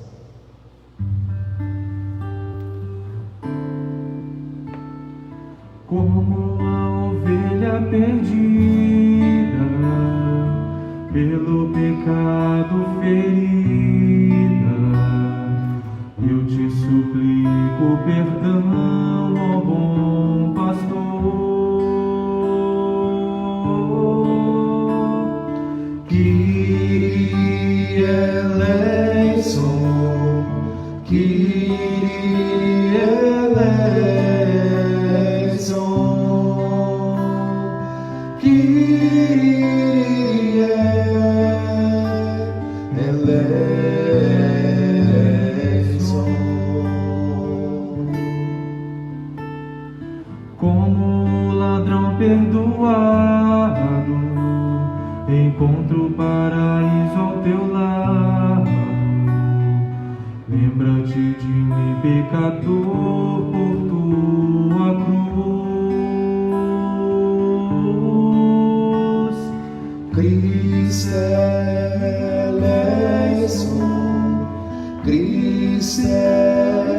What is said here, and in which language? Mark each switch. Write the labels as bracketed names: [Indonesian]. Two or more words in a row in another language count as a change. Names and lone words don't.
[Portuguese] Como a ovelha perdida, pelo pecado ferida, eu te suplico perdão, ó bom pastor. [Greek] Kyrie eleison, Kyrie eleison, Kyrie eleison. [Portuguese] Como o ladrão perdoado, encontro o paraíso ao teu lado. Lembra-te de mim, pecador, por tua cruz. [Greek] Christe eleison, Christe